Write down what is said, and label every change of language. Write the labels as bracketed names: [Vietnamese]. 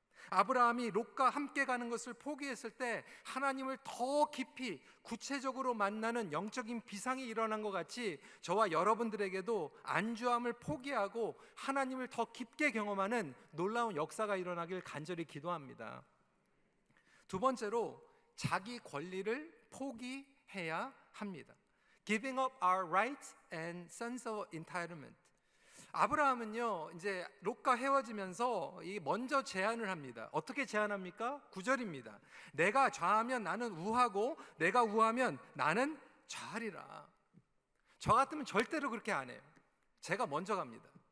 [Korean] 아브라함이 롯과 함께 가는 것을 포기했을 때 하나님을 더 깊이 구체적으로 만나는 영적인 비상이 일어난 것 같이 저와 여러분들에게도 안주함을 포기하고 하나님을 더 깊게 경험하는 놀라운 역사가 일어나길 간절히 기도합니다. 두 번째로, 자기 권리를 포기해야 합니다. [English] Giving up our rights and sense of entitlement. [Korean] 아브라함은요, 이제 롯과 헤어지면서 먼저 제안을 합니다. 어떻게 제안합니까? 9절입니다. 내가 좌하면 나는 우하고 내가 우하면 나는 좌하리라. 저 같으면 절대로 그렇게 안 해요. 제가 먼저 갑니다.